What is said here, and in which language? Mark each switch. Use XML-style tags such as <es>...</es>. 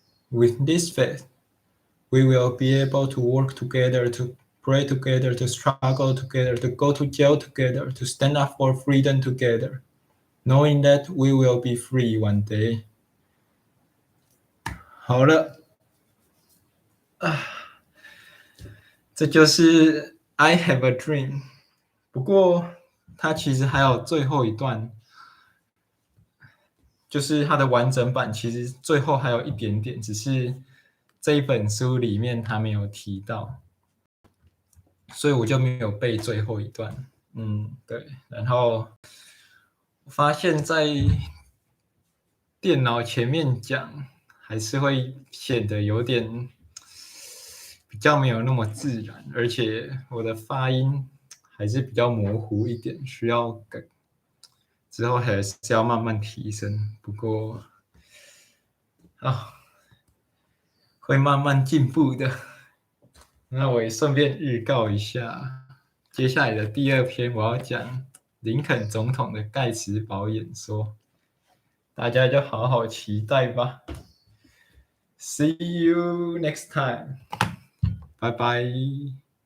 <en>With this faith, we will be able to work together, to pray together, to struggle together, to go to jail together, to stand up for freedom together, knowing that we will be free one day.</en> <zh>好了，这就是 I have a dream。不过，它其实还有最后一段，就是它的完整版，其实最后还有一点点，只是这一本书里面它没有提到，所以我就没有背最后一段。对。然后我发现，在电脑前面讲，还是会显得有点比较没有那么自然，而且我的发音还是比较模糊一点，需要改。之后还是要慢慢提升，不过会慢慢进步的。那我也顺便预告一下，接下来的第二篇我要讲林肯总统的盖茨堡演说，大家就好好期待吧。</zh> <en>See you next time，拜拜。</en>